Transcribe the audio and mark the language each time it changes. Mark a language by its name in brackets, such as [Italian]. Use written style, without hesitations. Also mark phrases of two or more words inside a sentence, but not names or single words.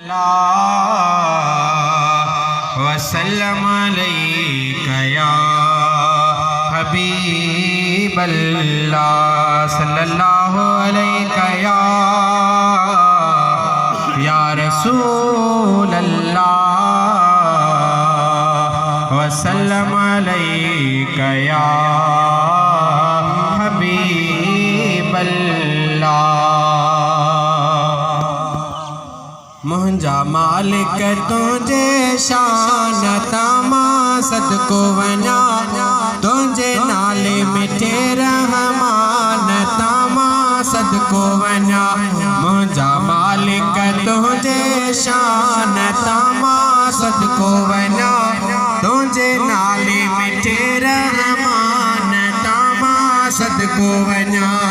[Arabic] وسلم عليك يا حبيب الله صلى الله عليك يا رسول الله وسلم عليك يا [Sindhi] मुंहिंजा मालिक तुंहिंजे शान तामा सदको वञा तुंहिंजे नाले मिठे रहमान तामा सदको वञा मुंहिंजा मालिक तुंहिंजे शान तामा सदको वञा तुंहिंजे नाले मिठे रहमान तामा सदको वञा